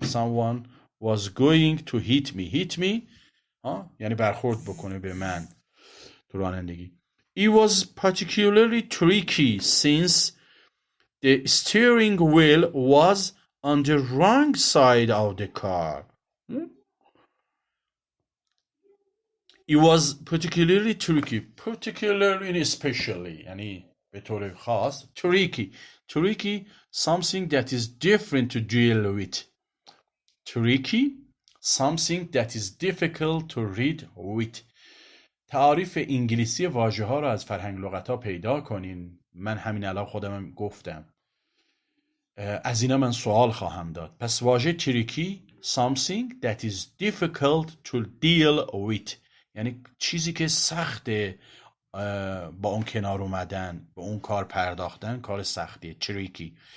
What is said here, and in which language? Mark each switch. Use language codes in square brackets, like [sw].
[en] Someone was going to hit me [fa] یعنی برخورد بکنه به من تو رانندگی. [en] It was particularly tricky since the steering wheel was on the wrong side of the car. It was particularly tricky. [fa] Particularly especially یعنی به طور خاص. [en] Tricky something that is different to deal with. Tricky something that is difficult to read with. [fa] تعاریف انگلیسی واژه ها رو از فرهنگ لغت ها پیدا کنین. من همین الان خودم گفتم. از اینا من سوال خواهم داد. پس واژه tricky [en] something that is difficult to deal with [fa] یعنی چیزی که سخته با اون کنار اومدن، با اون کار پرداختن کار سختیه. tricky.